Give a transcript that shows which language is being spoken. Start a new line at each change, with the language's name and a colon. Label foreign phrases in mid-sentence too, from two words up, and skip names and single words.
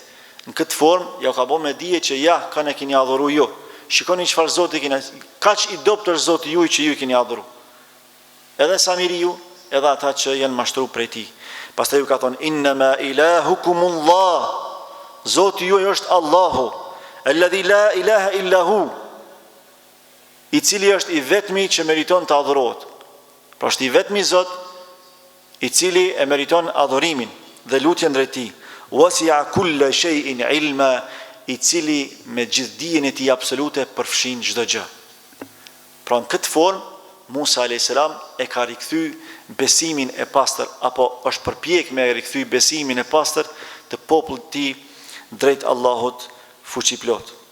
Albanian: Në këtë formë ja ka bë me dije që ja kanë keni adhuru ju. Shikoni çfarë Zoti keni, kaq i dobët është Zoti juaj që ju keni adhuru. Edhe Samiriu, edhe ata që janë mashtruar prej tij. Pastaj ju ka thonë
Arabic: إنما إلهكم الله.
Albanian: Zoti juaj është Allahu,
Arabic: الذي لا إله إلا هو,
Albanian: i cili është i vetmi që meriton të adhurohet. Pra është i vetmi Zot i cili e meriton adhurimin dhe lutjen drejt tij.
Arabic: وسع كل شيء علما,
Albanian: i cili me gjithë dijen e tij absolute përfshin çdo gjë. Pra në këtë formë Musa
Arabic: عليه السلام
Albanian: e ka rikthy besimin e pastër, apo është përpjek me rikthy besimin e pastër të popullit të tij drejt Allahut fuqiplot.